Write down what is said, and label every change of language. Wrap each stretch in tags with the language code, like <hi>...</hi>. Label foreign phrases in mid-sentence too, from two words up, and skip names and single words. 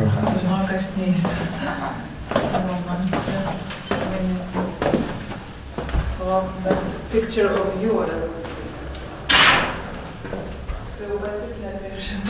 <lt>Žinok, aš neįsiu. Man čia. Palauk, bet</lt> <en>picture of you.</en> <lt>Tai jau pasislepė iš.</lt>